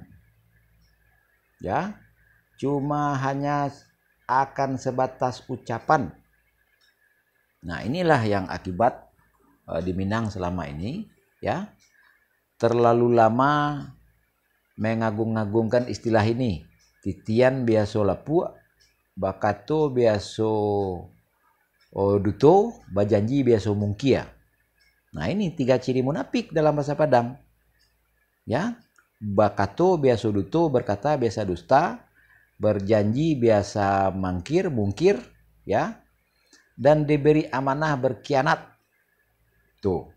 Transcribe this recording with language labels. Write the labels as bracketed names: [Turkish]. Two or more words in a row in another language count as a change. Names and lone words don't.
[Indonesian] Ya, cuma hanya akan sebatas ucapan. Nah, inilah yang akibat di Minang selama ini, ya. Terlalu lama mengagung-agungkan istilah ini. [Minangkabau] Titian biaso lapua, bakato biaso duto, bajanji biaso mungkia. [Indonesian] Nah, ini 3 ciri munafik dalam bahasa Padang. Ya, [Minangkabau] bakato biaso duto, [Indonesian] berkata biasa dusta, berjanji biasa mungkir, ya. Dan diberi amanah berkhianat. Tuh.